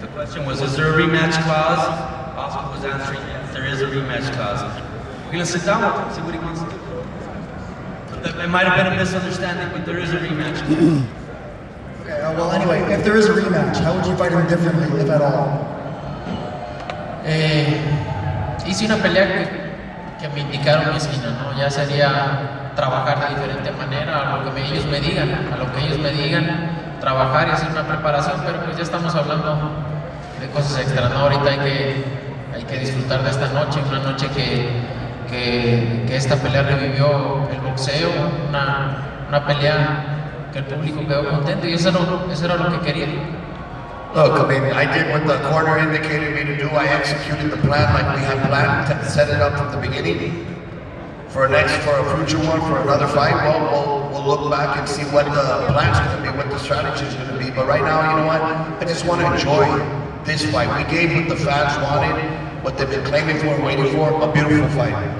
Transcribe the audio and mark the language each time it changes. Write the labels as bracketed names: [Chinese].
[English] The question was, is there a rematch clause? Oscar was answering, yes, there is a rematch clause. We're going to sit down with him, see what he wants to do. It might have been a misunderstanding, but there is a rematch clause. Okay, well anyway, if there is a rematch, how would you fight him differently, if at all? [Spanish] Hice una pelea que me indicaron mi esquina, ¿no? Ya sería trabajar de diferente manera a lo que ellos me digan, trabajar y hacer una preparación, pero pues ya estamos hablando de cosas extras, ¿no? Ahorita hay que disfrutar de esta noche, una noche que esta pelea revivió el boxeo, una pelea que el público quedó contento y eso era lo que quería. [English] Look, I did what the corner indicated me to do. I executed the plan like we had planned, to set it up from the beginning. For a future one, for another fight, we'll look back and see what the plan's going to be, what the strategy is going to be. But right now, you know what? I just want to enjoy this fight. We gave what the fans wanted, what they've been claiming for and waiting for, a beautiful fight.